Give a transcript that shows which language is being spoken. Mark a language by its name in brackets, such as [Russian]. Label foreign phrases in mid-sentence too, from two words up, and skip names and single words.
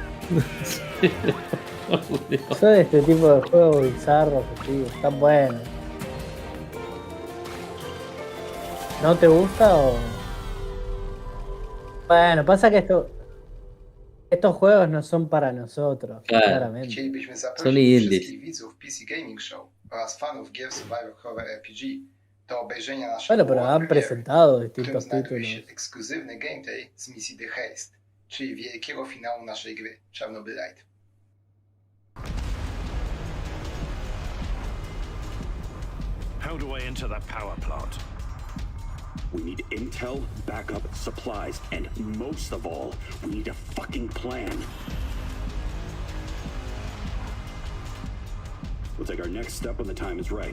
[Spanish] Son este tipo de juegos bizarros, así, están buenos. ¿No te gusta o...? Bueno, pasa que estos juegos no son para nosotros, Claro. claramente. [Polish] Chcielibyśmy Są zaprosić [Spanish] indies. [Polish] wszystkich widzów PC Gaming Show oraz fanów gier survivorowe RPG do obejrzenia naszego [Spanish] Bueno, pero [Polish] world [Spanish] han [Polish] premiere, [Spanish] presentado [Polish] w którym [Spanish] distintos [Polish] znajduje [Spanish] títulos. [Polish] się ekskluzywny gameplay z misji The Haste, czyli wielkiego finału naszej gry Czarnobylite. [English] How do I enter that power plant? We need intel, backup, supplies, and most of all, we need a fucking plan. We'll take our next step when the time is right.